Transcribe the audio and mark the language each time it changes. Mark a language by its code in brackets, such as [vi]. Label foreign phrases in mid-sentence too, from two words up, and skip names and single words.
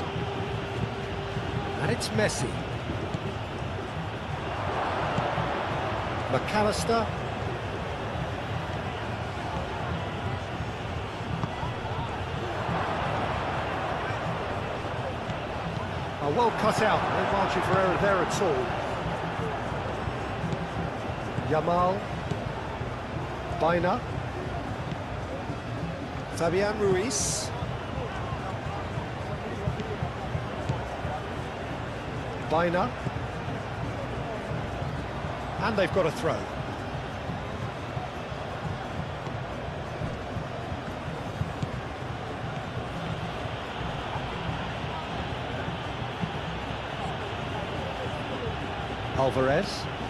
[en] And it's Messi. McAllister. Oh, well cut out. No margin for error there at all. Yamal. Baina. Fabian Ruiz. Baina. And they've got a throw. Alvarez.